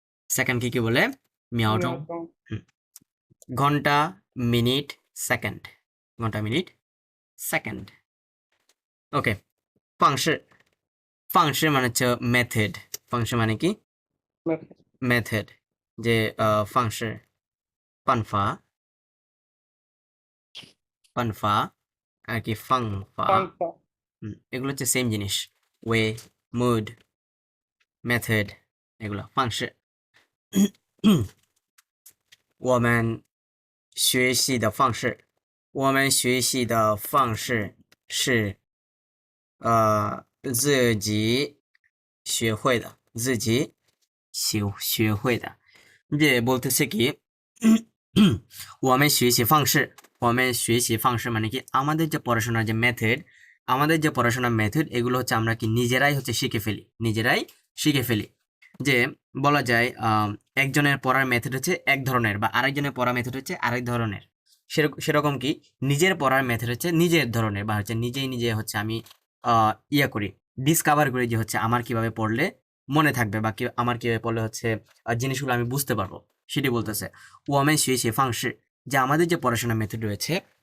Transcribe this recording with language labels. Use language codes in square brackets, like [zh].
[bn] সেকেন্ডকে কি বলে মিয়াওজং ঘন্টা মিনিট সেকেন্ড ঘন্টা মিনিট সেকেন্ড ওকে 方式方式মানে হচ্ছে মেথড 方式মানে কি মেথড যে 方式办法办法আর কি 方法 এগুলো হচ্ছে সেম জিনিস ওয়ে মুড মেথড এগুলো 方式 [zh] 我们学习的方式，我们学习的方式是自己学会的，自己学会的。 [bn] যে বলতেছে কি [zh] 我们学习方式我们学习方式 [bn] মানে কি আমাদের যে পড়াশোনার যে মেথড আমাদের যে পড়াশোনার মেথড এগুলো হচ্ছে আমরা কি নিজেরাই হচ্ছে শিখে ফেলি যে বলা যায় একজনের পড়ার মেথড হচ্ছে এক ধরনের বা আরেকজনের পড়ার মেথড হচ্ছে আরেক ধরনের সেরকম কি নিজের পড়ার মেথড হচ্ছে নিজের ধরনের বা হচ্ছে নিজে হচ্ছে আমি ইয়া করি ডিসকভার করি যে হচ্ছে আমার কিভাবে পড়লে মনে থাকবে বা আমার কিভাবে পড়লে হচ্ছে জিনিসগুলো আমি বুঝতে পারবো সেটি বলতেছে [zh] ওয়ামেন শুয়ে ফাংশি [bn] যে আমাদের যে পড়াশোনার মেথড রয়েছে